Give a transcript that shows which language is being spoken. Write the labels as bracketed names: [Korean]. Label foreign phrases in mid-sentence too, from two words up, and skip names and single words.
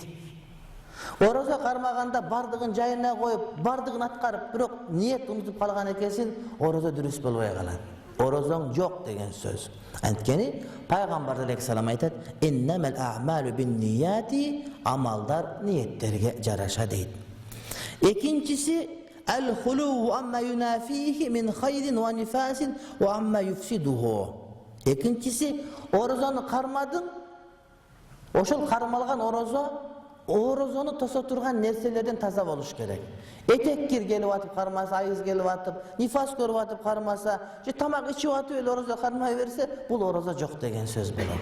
[Kyrgyz] Орозо кармаганда бардыгын жайына коюп, бардыгын аткарып, бирок ниет унутуп калган экенсин, орозо дурус болбой калат. Орозоң жок деген сөз. Анткени пайгамбар алейхиссалам айтат: [Arabic] "إنما الأعمال بالنيات", [Kyrgyz] амалдар ниеттерге жараша дейт. [Arabic] Экинчиси الخلو عما ينافيه من خير ونفاس وعما يفسده. [Kyrgyz] Экинчиси орозону кармадың, ошол кармалган орозону тосо турган нерселерден таза болуш керек. Этеккир келип атып кармаса, айыз келип атып, нифас көрүп атып кармаса, же тамак ичип атып эле орозо кармай берсе, бул орозо жок деген сөз болот.